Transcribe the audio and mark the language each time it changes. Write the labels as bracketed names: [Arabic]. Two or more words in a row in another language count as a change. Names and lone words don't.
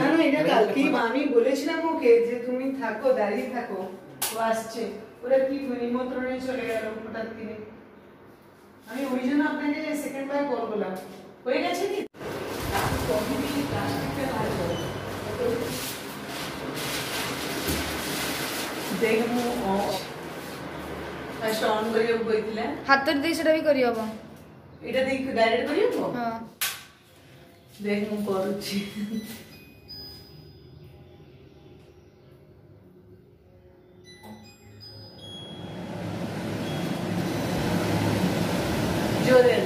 [Bangla] না না এটা কালকেই আমি বলেছিলাম ওকে যে তুমি থাকো দাঁড়িয়ে থাকো ও আসছে ওরা কি নিমন্ত্রণে চলে গেল হঠাৎ দিনে আমি ওই জন্য আপনাকে সেকেন্ড বার কল করলাম হয়ে গেছে কি দেখবো [English] first on [Odia] କରିବାକୁ କହିଥିଲା ହାତରେ ଦେଇ ସେଟା ବି କରିହବ। ଏଇଟା ଦେଇକି ଡାଇରେକ୍ଟ କରିବାକୁ ହଁ ଦେଖ ମୁଁ କରୁଛି ଜୋରେ ହେଲା